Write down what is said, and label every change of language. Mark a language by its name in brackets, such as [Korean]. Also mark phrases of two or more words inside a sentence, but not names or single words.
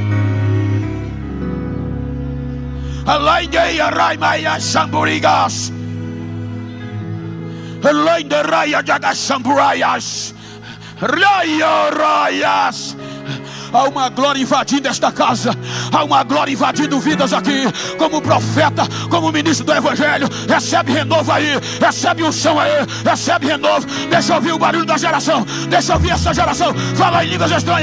[Portuguese] Alainde rai maya shamburigas. Alainde raya jaga shamburias. Raya rayas. Há uma glória invadindo esta casa. Há uma glória invadindo vidas aqui. Como profeta, como ministro do evangelho. Recebe renovo aí. Recebe unção aí. Recebe renovo. Deixa eu ouvir o barulho da geração. Deixa eu ouvir essa geração falar em línguas estranhas.